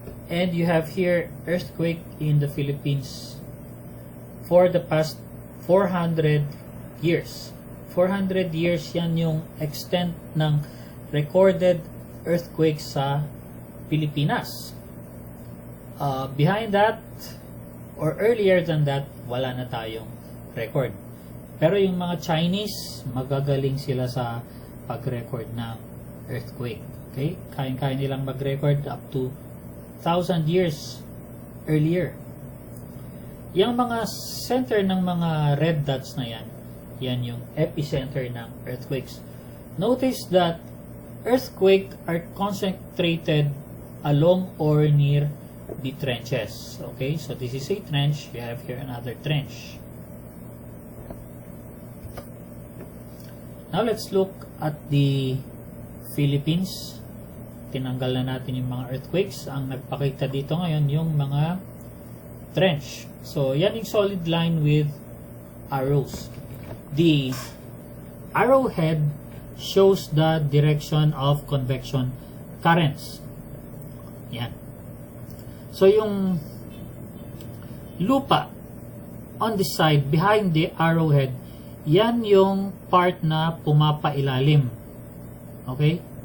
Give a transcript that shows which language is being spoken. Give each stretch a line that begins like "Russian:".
English: And you have here earthquake in the Philippines for the past 400 years.
Filipino: 400 years yan yung extent ng recorded earthquake sa Pilipinas.
English: Behind that, or earlier than that,
Filipino: wala na tayong record. Pero yung mga Chinese, magagaling sila sa pag-record ng earthquake. Okay? Kaya nilang mag-record up to 1,000 years earlier. Yung mga center ng mga red dots na yan, yan yung epicenter ng earthquakes.
English: Notice that earthquakes are concentrated along or near the trenches. Okay, so this is a trench. You have here another trench. Now let's look at the Philippines.
Filipino: Tinanggal na natin yung mga earthquakes. Ang nagpakita dito ngayon yung mga trench.
English: So yan yung solid line with arrows. The arrowhead shows the direction of convection currents.
Filipino: Yan. So yung lupa
English: on the side behind the arrowhead,
Filipino: yan yung part na pumapailalim. Okay?